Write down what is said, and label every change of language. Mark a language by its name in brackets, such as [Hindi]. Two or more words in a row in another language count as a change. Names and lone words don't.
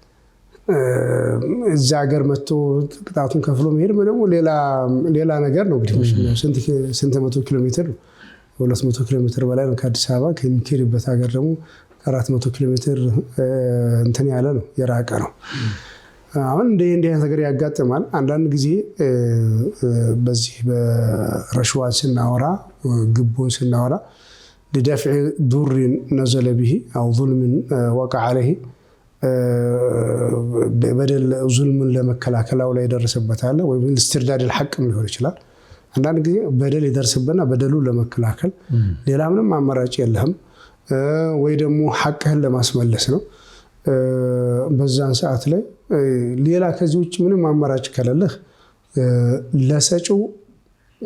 [Amharic] እዛ ሀገር መጥቶ ቅጣቱን ከፍሎ መሄድ ደግሞ ሌላ ነገር ነው እንግዲህ ስንት መቶ ኪሎ ሜትር 200 ኪሎ ሜትር በላይ ነው ከአዲስ አበባ ከሚኬድበት ሀገር ደግሞ 400 ኪሎ ሜትር እንትን ያለ ነው የራቀ ነው አሁን እንደ ነገር ያጋጥማል አንዳንድ ጊዜ በዚህ በረሽዋ ስናወራ ግቦን ስናወራ [Arabic] لدفع ضر نزل به او ظلم وقع عليه بدل ظلم [Amharic] ለመከላከላው ላይ ደረሰበታል ወይ [Arabic] استرداد الحق [Amharic] ሊሆን ይችላል አንዳንድ ጊዜ በደል ይደርስብና በደሉ ለመከላከል ሌላ ምንም አማራጭ የለህም ወይ ደግሞ ሐቅህን ለማስመለስ ነው በዛን ሰዓት ላይ ሌላ ከዚህ ውጭ ምንም አማራጭ ከሌለህ ለሰጪው